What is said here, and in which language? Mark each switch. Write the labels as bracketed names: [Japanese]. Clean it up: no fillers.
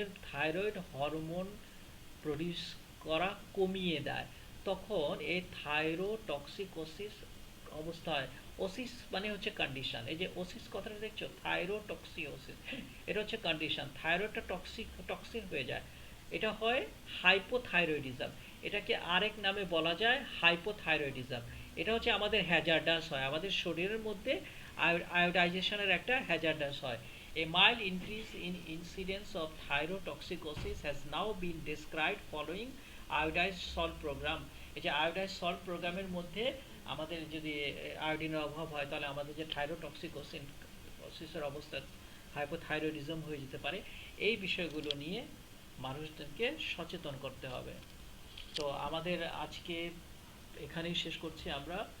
[Bangla] Thyroid hormone produce করা কমিয়ে দেয়, তখন এই থাইরোটক্সিকোসিস অবস্থায়, ওসিস মানে হচ্ছে কন্ডিশন, এই যে ওসিস কথাটা দেখছো, থাইরোটক্সিওসিস, এটা হচ্ছে কন্ডিশন, থাইরয়েডটা টক্সিক হয়ে যায়, এটা হয় হাইপোথাইরয়েডিজম, এটাকে আরেক নামে বলা যায় হাইপোথাইরয়েডিজম। এটা হচ্ছে আমাদের হ্যাজার্ডাস হয়, আমাদের শরীরের মধ্যে আয়োডাইজেশনের একটা হ্যাজার্ডাস হয়। [English] A mild increase in incidence of thyrotoxicosis has now been described following iodized salt program. [Bangla] এই যে iodized salt প্রোগ্রামের মধ্যে আমাদের যদি আয়োডিনের অভাব হয়, তাহলে আমাদের যে থাইরোটক্সিকোসিসের অবস্থা, হাইপোথাইরয়েডিজম হয়ে যেতে পারে। এই বিষয়গুলো নিয়ে মানুষদেরকে সচেতন করতে হবে। তো আমাদের আজকে এখানেই শেষ করছি আমরা।